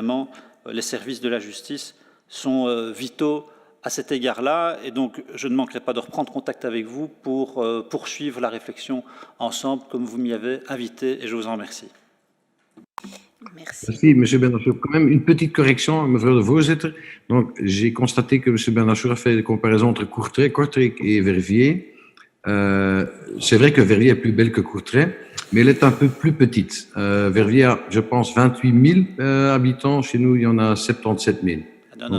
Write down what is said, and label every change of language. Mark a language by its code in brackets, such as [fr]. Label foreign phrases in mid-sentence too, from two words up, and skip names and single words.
[fr] Et évidemment, les services de la justice sont vitaux à cet égard-là. Et donc, je ne manquerai pas de reprendre contact avec vous pour poursuivre la réflexion ensemble, comme vous m'y avez invité, et je vous en remercie. Merci. Merci, M. Benachou. Quand même une petite correction, [nl] mevrouw de voorzitter. [fr] Donc, j'ai constaté que M. Benachou a fait des comparaisons entre Kortrijk et Verviers. C'est vrai que Verviers est plus belle que Kortrijk, mais elle est un peu plus petite. Verviers a, je pense, 28 000 habitants. Chez nous, il y en a 77 000. Non,